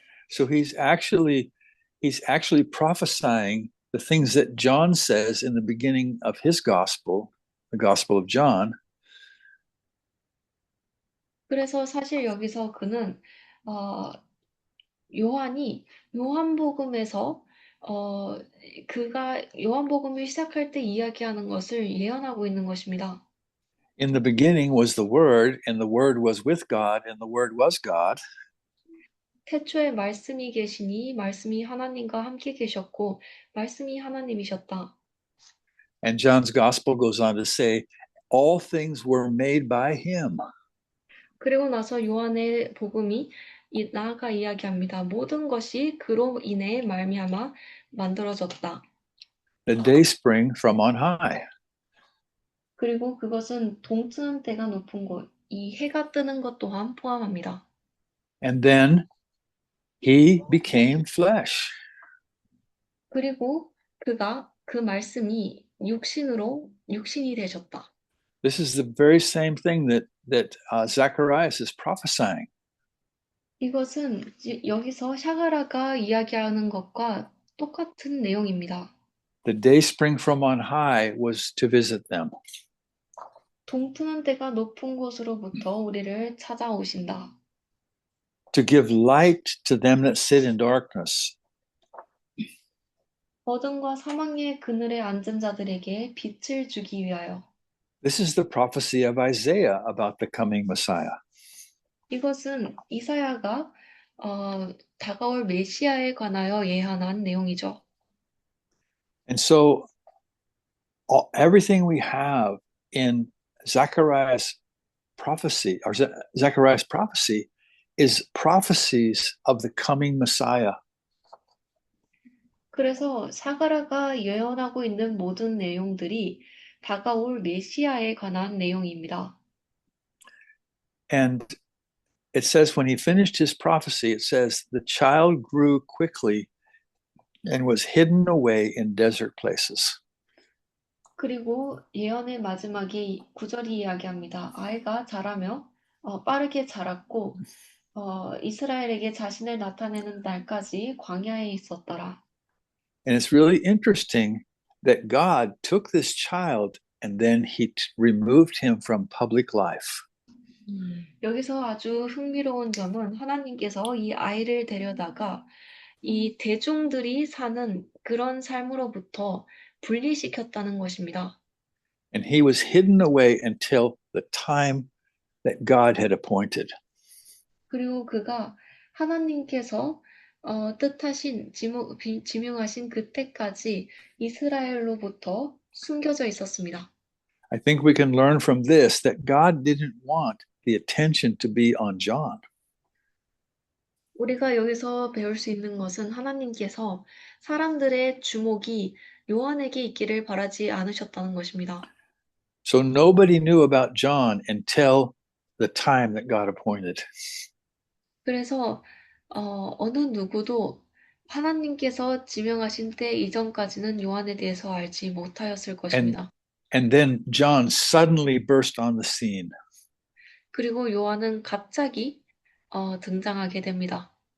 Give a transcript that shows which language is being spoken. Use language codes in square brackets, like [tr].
[en] So he's actually prophesying the things that John says in the beginning of his gospel, the Gospel of John. [ko] 그래서 사실 여기서 그는 요한이 요한복음에서 그가 요한복음을 시작할 때 이야기하는 것을 예언하고 있는 것입니다. [en] In the beginning was the Word, and the Word was with God, and the Word was God. [ko] 태초에 말씀이 계시니 말씀이 하나님과 함께 계셨고 말씀이 하나님이셨다. [en] And John's gospel goes on to say, all things were made by him. [ko] 그리고 나서 요한의 복음이 나아가 이야기합니다. 모든 것이 그로 인해 말미암아 만들어졌다. [en] The day spring from on high. [ko] 그리고 그것은 동트는 때가 높은 곳, 이 해가 뜨는 것 또한 포함합니다. [en] And then he became flesh. [ko] 그리고 그 말씀이 육신이 되셨다. [en] This is the very same thing that Zacharias is prophesying. [ko] 이것은 여기서 샤가라가 이야기하는 것과 똑같은 내용입니다. [en] The day spring from on high was to visit them. [ko] 동트는 때가 높은 곳으로부터 우리를 찾아오신다. [en] To give light to them that sit in darkness [ko] 어둠과 사망의 그늘에 앉은 자들에게 빛을 주기 위하여. [en] This is the prophecy of Isaiah about the coming Messiah. [ko] 이것은 이사야가 다가올 메시아에 관하여 예언한 내용이죠. [en] And so everything we have in Zechariah's prophecy, or Zechariah's prophecy, is prophecies of the coming Messiah. [ko] 그래서 사가라가 예언하고 있는 모든 내용들이 다가올 메시아에 관한 내용입니다. [en] And it says when he finished his prophecy, it says the child grew quickly and was hidden away in desert places. [ko] 그리고 예언의 마지막에 9절이 이야기합니다. 아이가 자라며 빠르게 자랐고 이스라엘에게 자신을 나타내는 날까지 광야에 있었더라. [en] And it's really interesting that God took this child and then he removed him from public life. [ko] 여기서 아주 흥미로운 점은 하나님께서 이 아이를 데려다가 이 대중들이 사는 그런 삶으로부터 분리시켰다는 것입니다. [en] And he was hidden away until the time that God had appointed. [ko] 그리고 그가 하나님께서 뜻하신 지명하신 그때까지 이스라엘로부터 숨겨져 있었습니다. [en] I think we can learn from this that God didn't want the attention to be on John. [ko] 우리가 여기서 배울 수 있는 것은 하나님께서 사람들의 주목이 요한에게 있기를 바라지 않으셨다는 것입니다. [en] So nobody knew about John until the time that God appointed. [ko] 그래서 어느 누구도 하나님께서 지명하신 때 이전까지는 요한에 대해서 알지 못하였을 것입니다. [en] And then John suddenly burst on the scene. [ko] 그리고 요한은 갑자기 등장하게 됩니다.